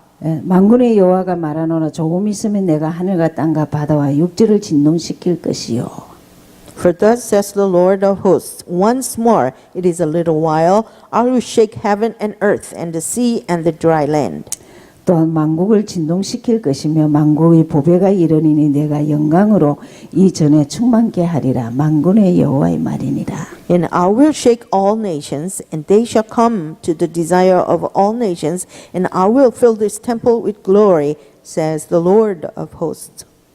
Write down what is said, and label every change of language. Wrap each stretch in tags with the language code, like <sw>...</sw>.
<ko>만군의 여호와가 말하노라 조금 있으면 내가 하늘과 땅과 바다와 육지를 진동시킬 것이요.</ko> <en>For thus says the Lord of hosts, once more, it is a little while, I will shake heaven and earth and the sea and the dry land.</en> <ko>또한 만국을 진동시킬 것이며 만국의 보배가 이르니니 내가 영광으로 이전에 충만케 하리라. 만군의 여호와의 말이니라.</ko> <en>And I will shake all nations, and they shall come to the desire of all nations, and I will fill this temple with glory, says the Lord of hosts.</en>